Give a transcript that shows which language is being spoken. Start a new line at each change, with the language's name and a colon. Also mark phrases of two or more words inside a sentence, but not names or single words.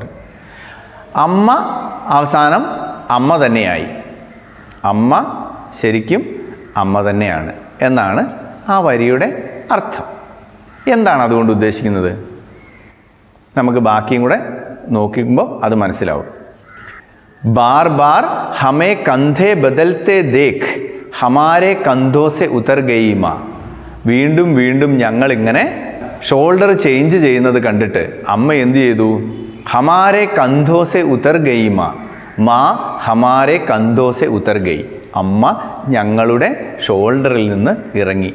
Malayalam: അമ്മ അവസാനം അമ്മ തന്നെയായി. അമ്മ ശരിക്കും അമ്മ തന്നെയാണ് എന്നാണ് ആ വരിയുടെ അർത്ഥം. എന്താണ് അതുകൊണ്ട് ഉദ്ദേശിക്കുന്നത്? നമുക്ക് ബാക്കിയും കൂടെ നോക്കുമ്പോൾ അത് മനസ്സിലാവും.
Hindi: बार बार हमें कंधे बदलते देख हमारे कंधों से उतर गई मा.
Malayalam: വീണ്ടും വീണ്ടും ഞങ്ങളിങ്ങനെ
English: shoulder change
Malayalam: ചെയ്യുന്നത് കണ്ടിട്ട് അമ്മ എന്ത് ചെയ്തു?
Hindi: हमारे कंधों से उतर गई मा. मा हमारे कंधों से उतर गई.
Malayalam: അമ്മ ഞങ്ങളുടെ ഷോൾഡറിൽ നിന്ന് ഇറങ്ങി.